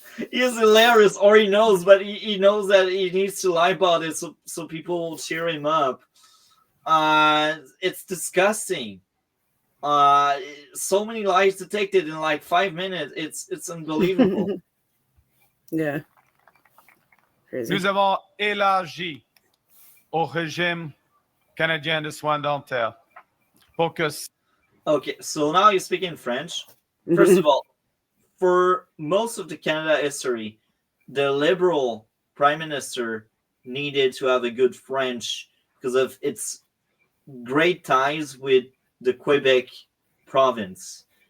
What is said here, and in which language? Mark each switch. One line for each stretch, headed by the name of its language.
English: He's hilarious, or he knows, but he knows that he needs to lie about it so people will cheer him up. It's disgusting. So many lies detected in like 5 minutes. It's unbelievable. Yeah. Crazy.
French: Nous avons élargi au régime canadien de soins dentaires.
English: Okay, so now you speak in French. First of all, for most of the Canada history, the Liberal Prime Minister needed to have a good French because of its great ties with the Quebec province.